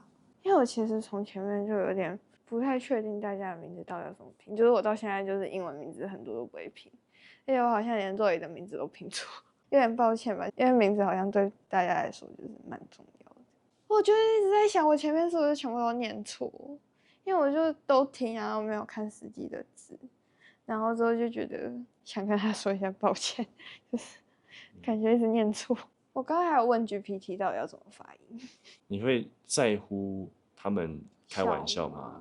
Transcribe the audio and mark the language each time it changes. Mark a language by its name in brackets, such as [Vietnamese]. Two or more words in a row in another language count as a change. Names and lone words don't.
[Chinese] 因為我其實從前面就有點不太確定大家的名字到底要怎麼拼，就是我到現在就是英文名字很多都不會拼，而且我好像連Zoe的名字都拼錯。有點抱歉吧，因為名字好像對大家來說就是蠻重要的。我就一直在想，我前面是不是全部都念錯？因為我就都聽，然後沒有看實際的字，然後之後就覺得想跟他說一下抱歉，就是感覺一直念錯。我剛才還有問 GPT 到底要怎麼發音。你會在乎他們開玩笑嗎？